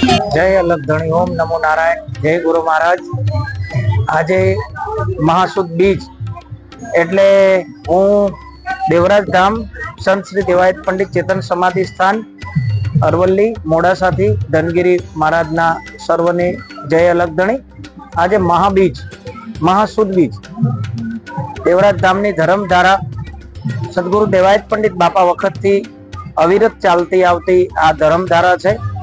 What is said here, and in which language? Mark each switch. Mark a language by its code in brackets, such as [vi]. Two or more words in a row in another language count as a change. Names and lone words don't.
[gu] જય અલગધણી। ઓમ નમો નારાયણ। જય ગુરુ મહારાજ। આજ મહાસુદ બીજ એટલે હું દેવરાજ ધામ સંત શ્રી દેવાયત પંડિત ચેતન સમાધિ સ્થાન અરવલ્લી મોડાસાથી ધનગીરી મહારાજના સર્વને જય અલગધણી। આજે મહાબીજ મહાસુદ બીજ દેવરાજ ધામની ધર્મધારા સદગુરુ દેવાયત પંડિત બાપા વખતથી અવિરત ચાલતી આવતી આ ધર્મધારા છે।